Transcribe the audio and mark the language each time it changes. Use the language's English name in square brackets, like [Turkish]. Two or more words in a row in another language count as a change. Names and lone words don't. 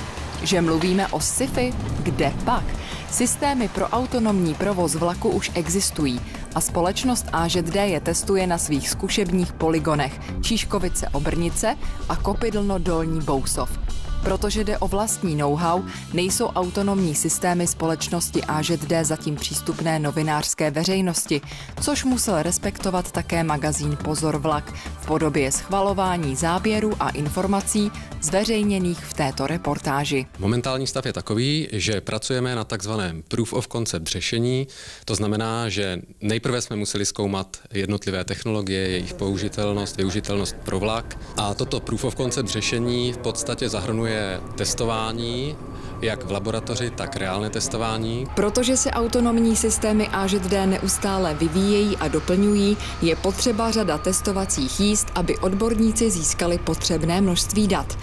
[Czech] Že mluvíme o sci-fi? Kde pak? Systémy pro autonomní provoz vlaku už existují a společnost AŽD je testuje na svých zkušebních poligonech Čížkovice-Obrnice a Kopydlno-Dolní Bousov. Protože jde o vlastní know-how, nejsou autonomní systémy společnosti AŽD zatím přístupné novinářské veřejnosti, což musel respektovat také magazín Pozor vlak v podobě schvalování záběrů a informací zveřejněných v této reportáži. Momentální stav je takový, že pracujeme na takzvaném [English] proof of concept [Czech] řešení. To znamená, že nejprve jsme museli zkoumat jednotlivé technologie, jejich použitelnost, využitelnost pro vlak. A toto [English] proof of concept [Czech] řešení v podstatě zahrnuje testování, jak v laboratoři, tak reálné testování. Protože se autonomní systémy AŽD neustále vyvíjejí a doplňují, je potřeba řada testovacích jízd, aby odborníci získali potřebné množství dat.